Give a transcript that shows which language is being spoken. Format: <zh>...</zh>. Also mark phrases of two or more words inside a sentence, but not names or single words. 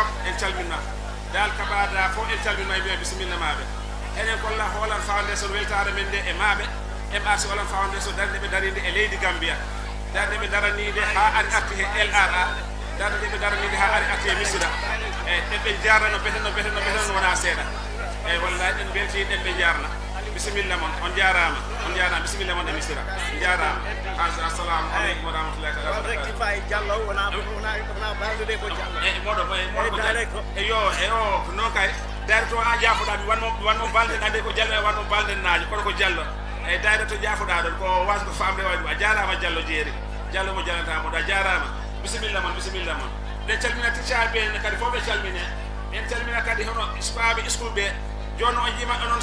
<ff>en calminna dal kabada fof en calminma e mbiya bisimilla maɓe enen kolla Holland Foundation weltare men nde e maɓe MRC Holland Foundation darde ɓe darinde e leydi Gambia darde ɓe daranide ha ari arti he LRA darde ɓe daranide ha ari arti e misira eyyi ɗen ɓe jarno beteno wona seeɗa eyyi wallahi ɗen belti ɗen ɓe jarna bisimilla mon on jarama bisimilla mon e misira jarama</ff> <ar>السلام عليكم ورحمة الله تعالى وبركاته</ar> <ff>Diallo wona baldude ko Diallo e moɗo e o ko noon kay dayre to a jaafoɗami wanmo balden ande ko Diallo e wanmo balden naajo kono ko Diallo eyyi dayre to jaafoɗa ɗon ko wasgo famde waɗi a jarama Diallo jeeri Diallo mo jalantamo ɗo a jarama bisimilla mon ɗen calmina ticcaɓe ɓe kadi fof ɓe calmine en calmina kadi hono sukaɓe school ɓe joni on jima onon</ff>